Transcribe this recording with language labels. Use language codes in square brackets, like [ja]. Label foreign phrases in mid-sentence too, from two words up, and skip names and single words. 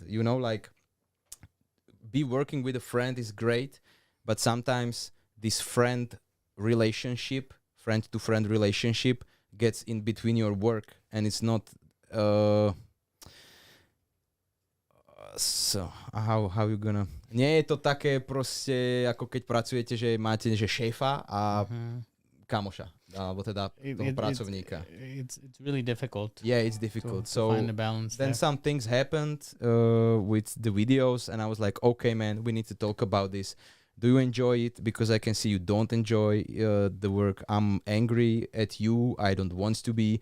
[en] You know, like, be working with a friend is great, but sometimes this friend-to-friend relationship gets in between your work, and it's not so how you gonna... [sk] Nie je to také proste, ako keď pracujete, že máte že šéfa a kamoša, alebo teda toho pracovníka. [en] It's really difficult. Yeah, it's difficult. To find a balance then there. some things happened with the videos, and I was like, okay, man, we need to talk about this. Do you enjoy it? Because I can see you don't enjoy the work. I'm angry at you. I don't want to be.